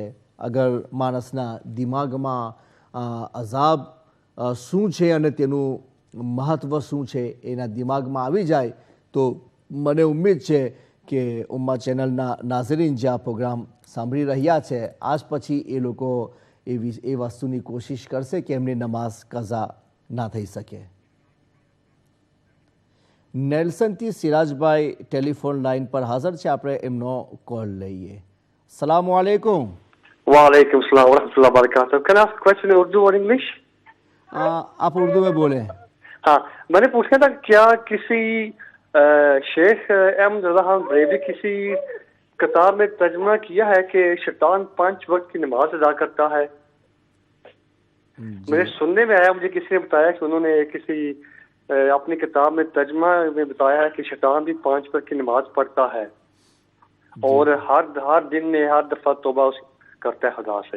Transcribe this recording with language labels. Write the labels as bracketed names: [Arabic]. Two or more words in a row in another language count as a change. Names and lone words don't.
[Gujarati] અગર માણસના દિમાગમાં અઝાબ શું છે અને તેનું મહત્ત્વ શું છે એના દિમાગમાં આવી જાય તો મને ઉમ્મીદ છે કે ઉમ્મા ચેનલના નાઝરીન જે આ પ્રોગ્રામ સાંભળી રહ્યા છે આજ પછી એ લોકો એ વસ્તુની કોશિશ કરશે કે એમની નમાઝ કઝા ના થઈ શકે. નેલ્સનથી સિરાજભાઈ ટેલિફોન લાઈન પર હાજર છે. આપણે એમનો કોલ લઈએ. [Arabic] سلام عليكم. وعليكم السلام ورحمة الله وبركاته. [English] Can I ask question in Urdu और English? [Hindi] आप उर्दू में बोले. हाँ, मैंने पूछना था क्या किसी शेख अहमद रज़ा खान बरेलवी किसी किताब में तर्जुमा किया है कि शैतान 5 वक्त की नमाज अदा करता है? मेरे सुनने में आया, मुझे किसी ने बताया कि उन्होंने किसी अपनी किताब में तर्जुमा में बताया है कि शैतान भी 5 वक्त की नमाज पढ़ता है और हर दिन में हर दफा तौबा करता है खुदा से.